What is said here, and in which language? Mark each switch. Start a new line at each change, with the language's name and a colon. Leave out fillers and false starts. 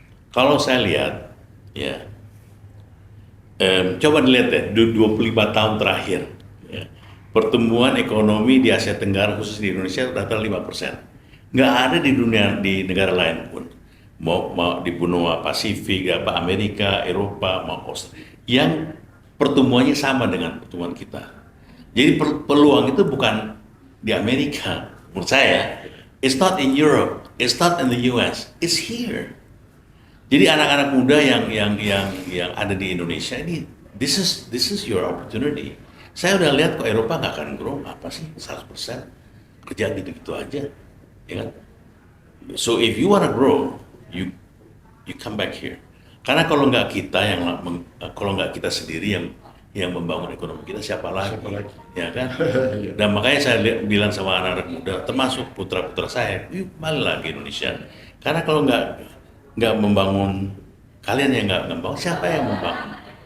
Indonesian: Kalau saya lihat ya, coba dilihat ya 25 tahun terakhir ya, pertumbuhan ekonomi di Asia Tenggara khusus di Indonesia rata-rata 5%. Nggak ada di negara lain pun. Mau di benua Pasifik, Amerika, Eropa, mau Australia, yang pertumbuhannya sama dengan pertumbuhan kita. Jadi peluang itu bukan di Amerika, menurut saya.
English: It's not in Europe, it's not in the US, it's here.
Indonesian: Jadi anak-anak muda yang ada di Indonesia ini,
English: this is your opportunity.
Indonesian: Saya udah lihat kok Eropa nggak akan grow, apa sih 100% kerja gitu-gitu aja, ya kan?
English: So if you wanna grow, you come back here.
Indonesian: Karena kalau nggak kita sendiri yang membangun ekonomi kita, siapa lagi? Ya kan? Dan makanya saya bilang sama anak-anak muda, termasuk putra-putra saya, yuk balik ke Indonesia. Karena kalau nggak membangun, kalian yang nggak membangun, siapa yang membangun?